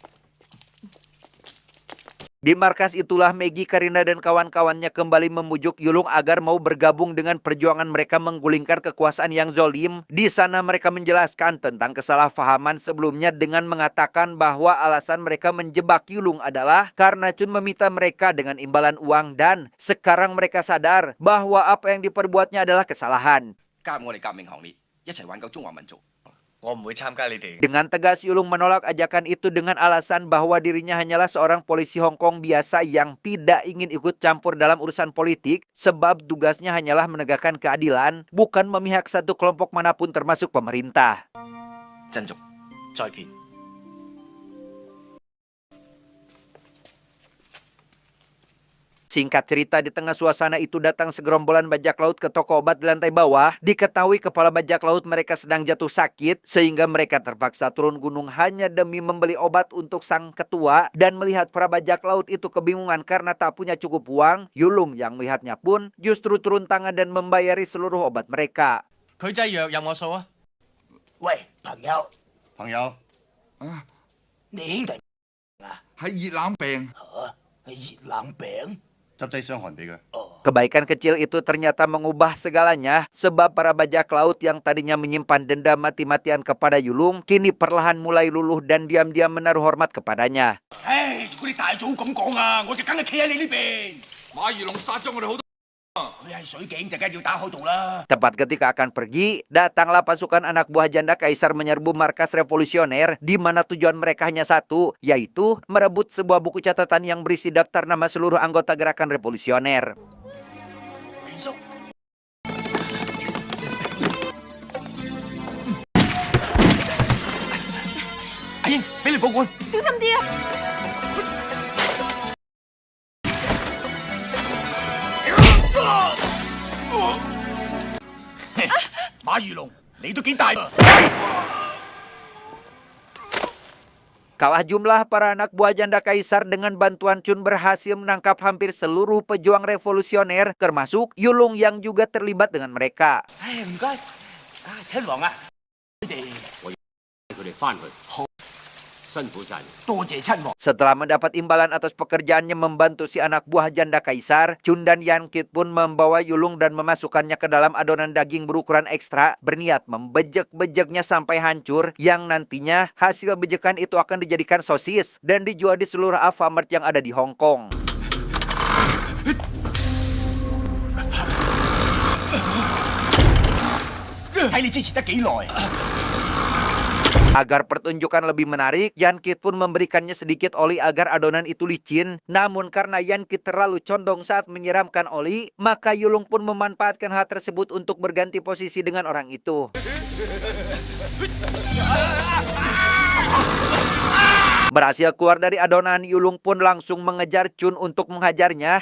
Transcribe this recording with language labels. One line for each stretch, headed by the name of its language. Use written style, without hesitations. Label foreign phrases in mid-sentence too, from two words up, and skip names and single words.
Indonesian: Di markas itulah Maggie, Karina, dan kawan-kawannya kembali memujuk Yulung agar mau bergabung dengan perjuangan mereka menggulingkan kekuasaan yang zolim. Di sana mereka menjelaskan tentang kesalahpahaman sebelumnya dengan mengatakan bahwa alasan mereka menjebak Yulung adalah karena Chun meminta mereka dengan imbalan uang dan sekarang mereka sadar bahwa apa yang diperbuatnya adalah kesalahan.
Cantonese: 加入我哋革命行列，一齊挽救中華民族。我唔會參加你哋。
Indonesian: Dengan tegas Yulung menolak ajakan itu dengan alasan bahwa dirinya hanyalah seorang polisi Hong Kong biasa yang tidak ingin ikut campur dalam urusan politik sebab tugasnya hanyalah menegakkan keadilan, bukan memihak satu kelompok manapun termasuk pemerintah.
Cantonese: 珍重，再見。
Indonesian: Singkat cerita, di tengah suasana itu datang segerombolan bajak laut ke toko obat di lantai bawah. Diketahui kepala bajak laut mereka sedang jatuh sakit, sehingga mereka terpaksa turun gunung hanya demi membeli obat untuk sang ketua. Dan melihat para bajak laut itu kebingungan karena tak punya cukup uang, Yulung yang melihatnya pun justru turun tangan dan membayari seluruh obat mereka.
Cantonese: 佢劑藥有我數啊！喂，朋友，朋友，你兄弟係熱冷病，係熱冷病？執劑傷寒俾佢。
Indonesian: Kebaikan kecil itu ternyata mengubah segalanya, sebab para bajak laut yang tadinya menyimpan dendam mati-matian kepada Yulung, kini perlahan mulai luluh dan diam-diam menaruh hormat kepadanya.
Cantonese: 唉，嗰啲大早咁講啊，我就梗係企喺你呢邊。馬如龍殺咗我哋好多。佢係水警就梗係要打開道啦。
Indonesian: Tepat ketika akan pergi, datanglah pasukan anak buah janda kaisar menyerbu markas revolusioner, di mana tujuan mereka hanya satu, yaitu merebut sebuah buku catatan yang berisi daftar nama seluruh anggota gerakan revolusioner.
Cantonese: 權叔，阿英，俾你保管。小心啲啊！馬如龍，你都幾大啊！
Indonesian: Kalah jumlah, para anak buah janda kaisar dengan bantuan Chun berhasil menangkap hampir seluruh pejuang revolusioner, termasuk Yulung yang juga terlibat dengan mereka.
Cantonese: 唉，唔該，親王啊，你哋佢哋翻去。好，辛苦晒你。多謝親王。
Indonesian: Setelah mendapat imbalan atas pekerjaannya membantu si anak buah janda kaisar, Chun dan Yan Kit pun membawa Yulung dan memasukkannya ke dalam adonan daging berukuran ekstra, berniat membejek-bejeknya sampai hancur, yang nantinya hasil bejekan itu akan dijadikan sosis dan dijual di seluruh Alfamart yang ada di Hong Kong.
Cantonese: 睇你支持得幾耐。
Indonesian: Agar pertunjukan lebih menarik, Yankit pun memberikannya sedikit oli agar adonan itu licin. Namun karena Yankit terlalu condong saat menyiramkan oli, maka Yulung pun memanfaatkan hal tersebut untuk berganti posisi dengan orang itu. Berhasil keluar dari adonan, Yulung pun langsung mengejar Chun untuk menghajarnya.